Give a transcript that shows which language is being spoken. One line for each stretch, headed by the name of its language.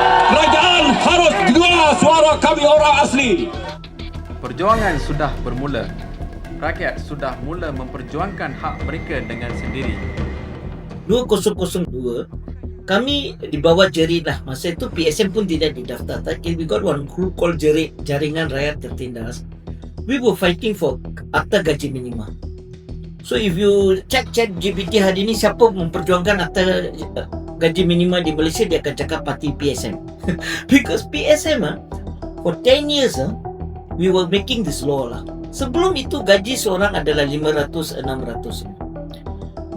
Malay: Kerajaan harus dengar suara kami orang asli. Perjuangan sudah bermula. Rakyat sudah mula memperjuangkan hak mereka dengan sendiri. 2002 kami di bawah jerit lah. Masa itu PSM pun tidak didaftar.
English: We got one group called jerit, Jaringan Rakyat Tertindas. We were fighting for
Malay: akta gaji minima.
English: So if you check
Malay: GPT hari ini, siapa memperjuangkan akta gaji minima di Malaysia, dia akan cakap parti PSM.
English: Because PSM for 10 years we were making this law lah.
Malay: Sebelum itu gaji seorang adalah 500-600.